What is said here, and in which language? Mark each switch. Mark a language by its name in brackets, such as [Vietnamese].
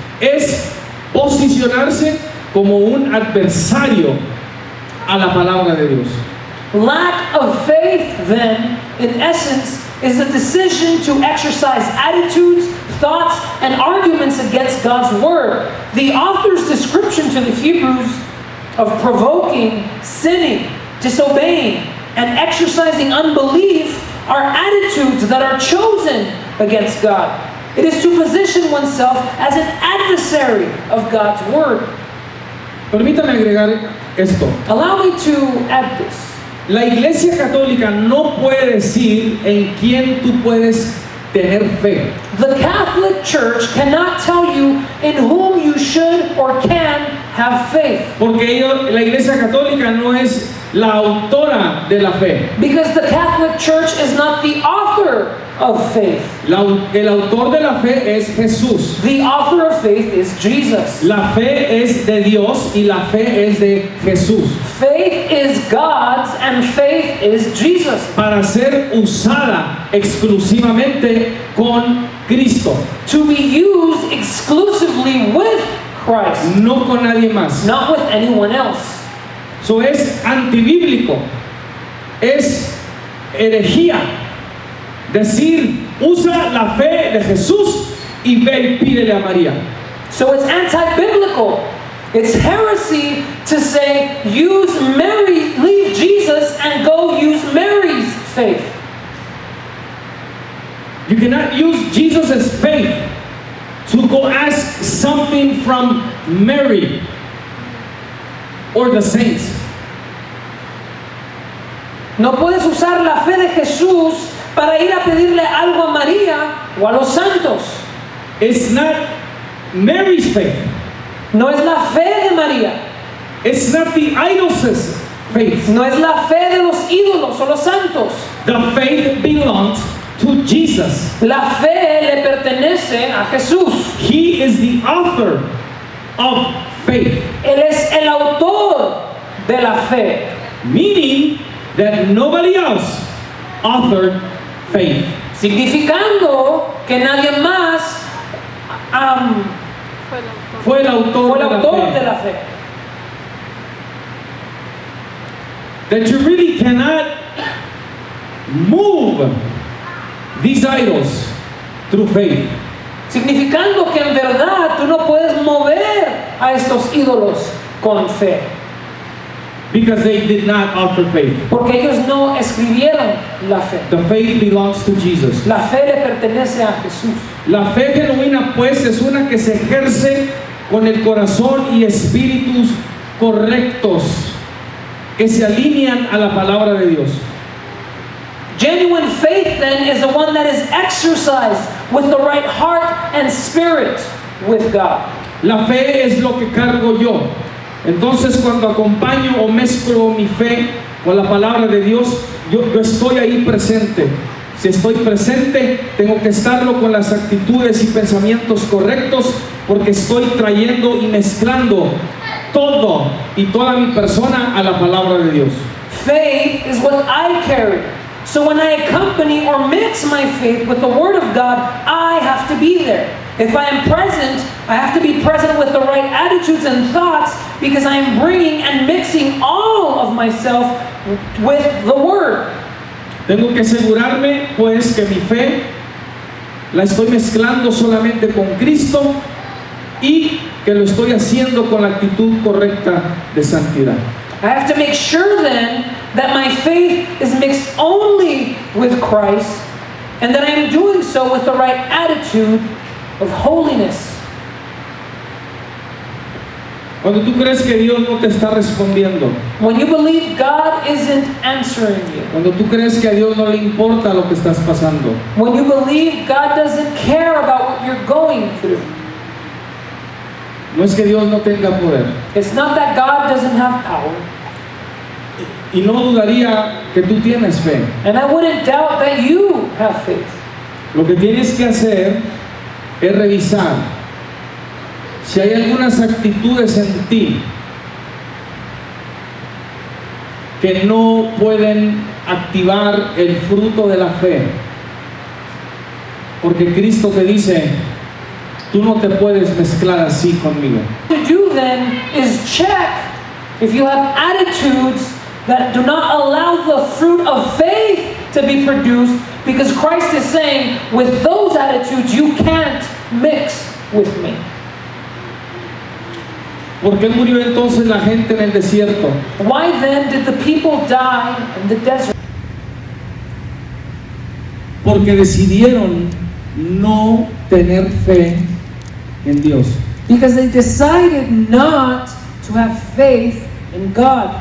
[Spanish] Es posicionarse como un adversario a la palabra de Dios. [English] Lack of faith, then, in essence, is a decision to exercise attitudes, thoughts, and arguments against God's Word. The author's description to the Hebrews of provoking, sinning, disobeying, and exercising unbelief are attitudes that are chosen against God. It is to position oneself as an adversary of God's word. [Spanish] Permítame agregar esto. [English] Allow me to add this. [Spanish] La Iglesia Católica no puede decir en quién tú puedes tener fe. [English] The Catholic Church cannot tell you in whom you should or can have faith. [Spanish] Porque la Iglesia Católica no es la autora de la fe. [English] Because the Catholic Church is not the author of faith. [Spanish] El autor de la fe es Jesús. [English] The author of faith is Jesus. [Spanish] La fe es de Dios y la fe es de Jesús. [English] Faith is God's and faith is Jesus. [Spanish] Para ser usada exclusivamente con Cristo. [English] To be used exclusively with Christ. [Spanish] No con nadie más. [English] Not with anyone else. [Spanish] Eso es antibíblico. Es herejía. Decir, usa la fe de Jesús y ve y pídele a María. [English] So it's anti-biblical. It's heresy to say, use Mary, leave Jesus and go use Mary's faith. You cannot use Jesus' faith to go ask something from Mary or the saints. [Spanish] No puedes usar la fe de Jesús para ir a pedirle algo a María o a los santos. [English] It's not Mary's faith. [Spanish] No es la fe de María. [English] It's not the idol's faith. [Spanish] No es la fe de los ídolos o los santos. [English] The faith belongs to Jesus. [Spanish] La fe le pertenece a Jesús. [English] He is the author of faith. [Spanish] Él es el autor de la fe. [English] Meaning that nobody else authored faith. [Spanish] Significando que nadie más fue el autor, de la fe. [English] That you really cannot move these idols through faith. [Spanish] Significando que en verdad tú no puedes mover a estos ídolos con fe. [English] Because they did not offer faith. [Spanish] Porque ellos no escribieron la fe. [English] The faith belongs to Jesus. [Spanish] La fe le pertenece a Jesús. La fe genuina, pues, es una que se ejerce con el corazón y espíritus correctos que se alinean a la palabra de Dios. [English] Genuine faith, then, is the one that is exercised with the right heart and spirit with God. [Spanish] La fe es lo que cargo yo. Entonces, cuando acompaño o mezclo mi fe con la palabra de Dios, yo estoy ahí presente. Si estoy presente, tengo que estarlo con las actitudes y pensamientos correctos, porque estoy trayendo y mezclando todo y toda mi persona a la palabra de Dios. [English] Faith is what I carry. So when I accompany or mix my faith with the Word of God, I have to be there. If I am present, I have to be present with the right attitudes and thoughts, because I am bringing and mixing all of myself with the Word. [Spanish] Tengo que asegurarme, pues, que mi fe la estoy mezclando solamente con Cristo y que lo estoy haciendo con la actitud correcta de santidad. [English] I have to make sure then that my faith is mixed only with Christ, and that I am doing so with the right attitude of holiness. [Spanish] Cuando tú crees que Dios no te está respondiendo, [English] When you believe God isn't answering you, [Spanish] cuando tú crees que a Dios no le importa lo que estás pasando, [English] when you believe God doesn't care about what you're going through, [Spanish] no es que Dios no tenga poder. [English] it's not that God doesn't have power. [Spanish] Y no dudaría que tú tienes fe. [English] And I wouldn't doubt that you have faith. [Spanish] Lo que tienes que hacer es revisar si hay algunas actitudes en ti que no pueden activar el fruto de la fe. Porque Cristo te dice, tú no te puedes mezclar así conmigo. [English] What to do then is check if you have attitudes that do not allow the fruit of faith to be produced, because Christ is saying, with those attitudes you can't mix with me. [Spanish] ¿Por qué murió entonces la gente en el desierto? [English] Why then did the people die in the desert? [Spanish] Porque decidieron no tener fe en Dios. [English] Because they decided not to have faith in God.